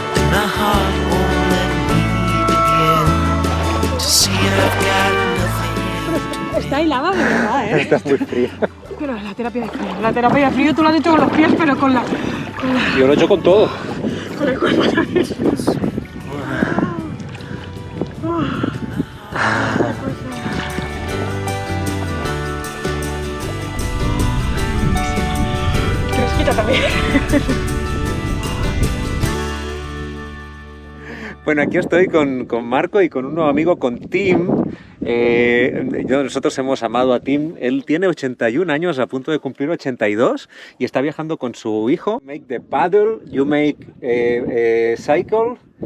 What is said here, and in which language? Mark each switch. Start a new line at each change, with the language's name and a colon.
English: My heart won't let me begin to see I've got nothing.
Spanish: Está helada de verdad, ¿eh? Está muy fría. Pero la terapia de frío. La terapia de frío tú lo has hecho con los pies, pero con la... Yo lo he hecho con todo. Con el cuerpo también. Fresquita también. Bueno, aquí estoy con Marco y con un nuevo amigo, con Tim. Nosotros hemos amado a Tim. Él tiene 81 años, a punto de cumplir 82, y está viajando con su hijo.
English: Make the paddle, you make cycle.